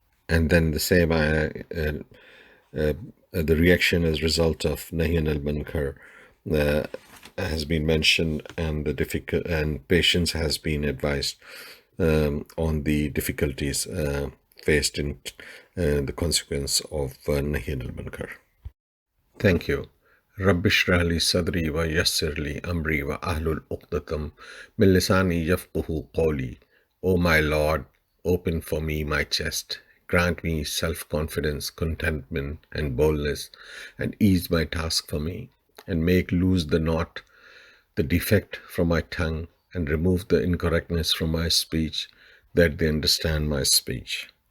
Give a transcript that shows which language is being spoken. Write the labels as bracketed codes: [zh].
[en] And then the same ayah, the reaction as a result of Nahi Anil Munkar has been mentioned, and and patience has been advised on the difficulties faced in the consequence of Nahi Anil Munkar. Thank you. [ar] رب اشرح لي صدري ويسر لي أمري وأحلل عقدة من لساني يفقهوا قولي. [en] O my Lord, open for me my chest, grant me self-confidence, contentment, and boldness, and ease my task for me, and make loose the knot, the defect from my tongue, and remove the incorrectness from my speech, that they understand my speech.